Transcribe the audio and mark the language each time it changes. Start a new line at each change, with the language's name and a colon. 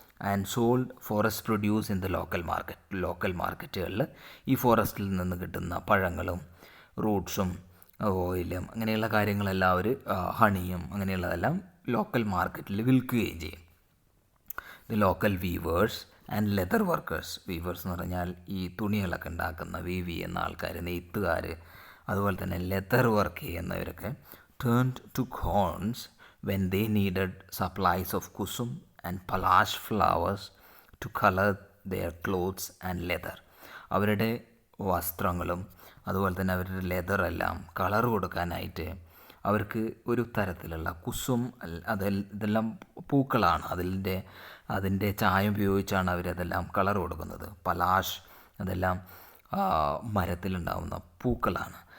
English: and sold forest produce in the
Malayalam: local മാർക്കറ്റുകളിൽ ഈ ഫോറസ്റ്റിൽ നിന്ന് കിട്ടുന്ന പഴങ്ങളും റൂട്ട്സും ഓയിലും അങ്ങനെയുള്ള കാര്യങ്ങളെല്ലാം അവർ, ഹണിയും അങ്ങനെയുള്ളതെല്ലാം ലോക്കൽ മാർക്കറ്റിൽ വിൽക്കുകയും ചെയ്യും.
English: The local weavers and leather workers.
Malayalam: Weavers എന്ന് പറഞ്ഞാൽ ഈ തുണികളൊക്കെ ഉണ്ടാക്കുന്ന വീവ് ചെയ്യുന്ന ആൾക്കാർ, നെയ്ത്തുകാർ, അതുപോലെ തന്നെ leather work ചെയ്യുന്നവരൊക്കെ
English: turned to corns when they needed supplies of kusum and palash flowers to color their clothes and leather.
Malayalam: അവരുടെ വസ്ത്രങ്ങളും അതുപോലെ തന്നെ അവരുടെ ലെതറെല്ലാം കളർ കൊടുക്കാനായിട്ട് അവർക്ക് ഒരു തരത്തിലുള്ള കുസും, ഇതെല്ലാം പൂക്കളാണ്, അതിൻ്റെ ചായം ഉപയോഗിച്ചാണ് അവരതെല്ലാം കളർ കൊടുക്കുന്നത്. പലാഷ്, അതെല്ലാം മരത്തിലുണ്ടാവുന്ന പൂക്കളാണ്.